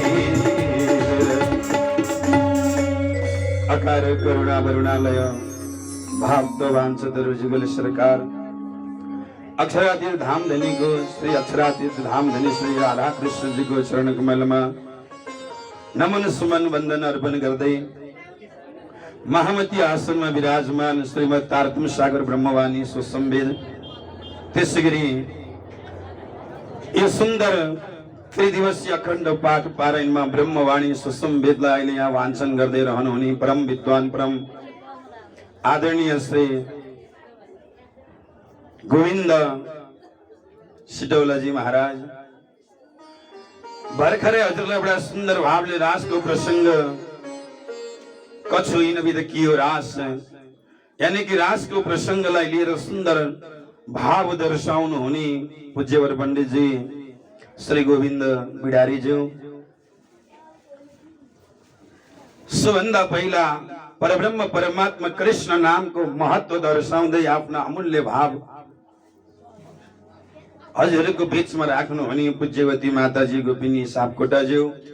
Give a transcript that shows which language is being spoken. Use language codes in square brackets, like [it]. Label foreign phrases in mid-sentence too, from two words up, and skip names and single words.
[ne] अकार करुणा वरुणालय भाव वांछत रुजिगुल सरकार अक्षरातीत धाम धनी को श्री अक्षरातीत धाम धनी श्री राधा कृष्ण जी [hi] को चरण कमल में [ne] नमन सुमन वंदन अर्पण गर्दै महामती आसन में विराजमान श्रीमद तारतम सागर ब्रह्मवाणी सुसंवेद त्यसगरी [hi] ये सुंदर त्रिदिवसीय अखण्ड पाठ पारायण में [ne] ब्रह्मवाणी सुसंवेदलाई अहिले यहाँ वाचन गर्दै रहनुहुने परम विद्वान परम आदरणीय श्री गोविंद सिटौलाजी महाराज भर्खरै हजुरलाई एउटा सुन्दर भावले रासको प्रसंग [hi] कछु इन विध कियो रास [ne] यानी कि रासको प्रसंगलाई लिएर सुन्दर भाव दर्शाउनु हुने पूज्यवर पण्डित जी श्री गोविंद बिडारी ज्यू सबभन्दा पहिला परब्रह्म परमात्मा कृष्ण नाम को महत्व दर्शाउँदै आफ्ना अमूल्य भाव हजुरको बीचमा राख्नु हुने पूज्यवती माताजी गोपिनी सापकोटाज्यू